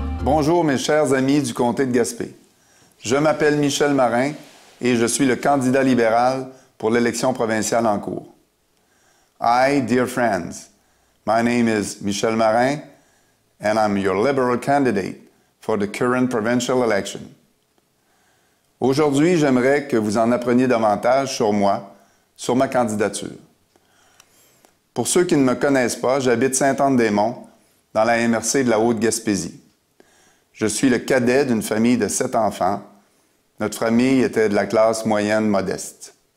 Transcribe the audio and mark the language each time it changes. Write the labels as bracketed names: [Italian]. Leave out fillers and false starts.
[French] Bonjour mes chers amis du comté de Gaspé. Je m'appelle Michel Marin et je suis le candidat libéral pour l'élection provinciale en cours. [English] Hi, dear friends. My name is Michel Marin and I'm your liberal candidate for the current provincial election. [French] Aujourd'hui, j'aimerais que vous en appreniez davantage sur moi, sur ma candidature. Pour ceux qui ne me connaissent pas, j'habite Sainte-Anne-des-Monts, dans la MRC de la Haute-Gaspésie. Je suis le cadet d'une famille de 7 enfants. Notre famille était de la classe moyenne modeste.